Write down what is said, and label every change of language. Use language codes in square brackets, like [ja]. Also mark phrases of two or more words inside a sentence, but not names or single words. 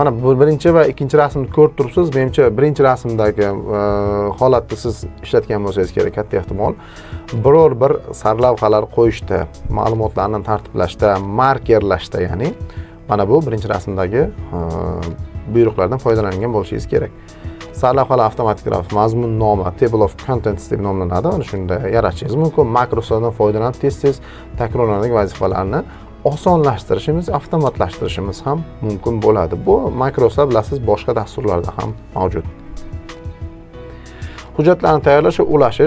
[uz] Mana bu birinchi va ikkinchi rasmni ko'rib turibsiz. Menimcha birinchi rasmdagi holatda siz ishlatgan bo'lsangiz kerak, katta ehtimol. Biror bir sarlavhalar qo'yishda, ma'lumotlarni tartiblashda, markerlashda, ya'ni mana bu birinchi rasmdagi buyruqlardan foydalangan bo'lishingiz kerak. Sarlavhalar avtomatik ravishda mazmun nomi [en] table of contents [uz] deb nomlanadi. Ana shunda yaratishingiz mumkin. Makroslardan foydalanib tez-tez takrorlanadigan vazifalarni osonlashtirishimiz, avtomatlashtirishimiz ham mumkin bo'ladi. Bu makroslar bilasiz, boshqa dasturlarda ham mavjud. Hujjatlarni tayyorlash va ulashish.